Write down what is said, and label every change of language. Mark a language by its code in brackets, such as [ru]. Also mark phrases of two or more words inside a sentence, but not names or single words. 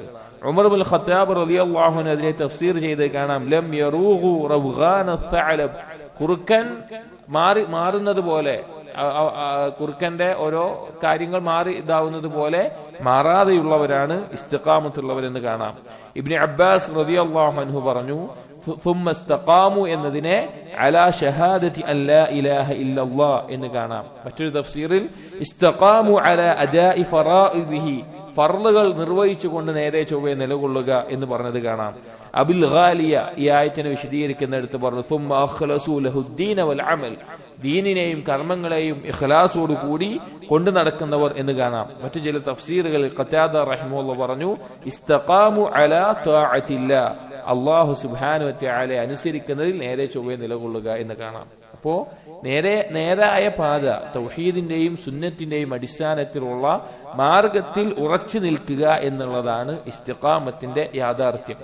[ml] ഉമർ ഇബ്നുൽ ഖത്താബ് [ar] رضي الله عنه [ml] അതിനെ തഫ്സീർ ചെയ്ത് കാണാം, [ar] لم يروغوا روغان الثعلب, [ml] കുറുക്കൻ മാറുന്നത് പോലെ, കുറുക്കന്റെ ഓരോ കാര്യങ്ങൾ മാറി ഇതാവുന്നത് പോലെ മാറാതെയുള്ളവരാണ് ഇസ്തിഖാമത്തുള്ളവരെന്ന് കാണാം. ഇബ്നു അബ്ബാസ് [ar] رضي الله عنه [ml] പറഞ്ഞു, [ar] ثم استقاموا [ml] എന്നതിനെ [ar] على شهادة أن لا إله إلا الله [ml] എന്ന് കാണാം. മറ്റൊരു തഫ്സീറിൽ [ar] استقاموا على أداء فرائضه, [ml] ഫർളുകൾ നിർവഹിച്ചുകൊണ്ട് നേരെ ചൊവ്വേ നിലകൊള്ളുക എന്ന് പറഞ്ഞത് കാണാം. അബുൽ ഗാലിയ ഈ ആയത്തിനെ വിശദീകരിക്കുന്നിടത്ത് പറഞ്ഞു, [ar] ثم اخلصوا له الدين والعمل, [ml] ദീനിനെയും കർമ്മങ്ങളെയും ഇഖ്ലാസോട് കൂടി കൊണ്ടു നടക്കുന്നവർ എന്ന് കാണാം. മറ്റു ചില തഫ്സീറുകളിൽ ഖതാദ റഹിമഹുല്ലാഹ് പറഞ്ഞു, [ar] استقاموا على طاعة الله, الله سبحانه وتعالى [ml] അനുസരിക്കുന്നതിൽ നേരെ ചൊവ്വേ നിലകൊള്ളുക എന്ന് കാണാം. അപ്പോ നേരായ പാത, തൗഹീദിന്റെയും സുന്നത്തിന്റെയും അടിസ്ഥാനത്തിലുള്ള മാർഗത്തിൽ ഉറച്ചു നിൽക്കുക എന്നുള്ളതാണ് ഇസ്തിഖാമത്തിന്റെ യാഥാർത്ഥ്യം.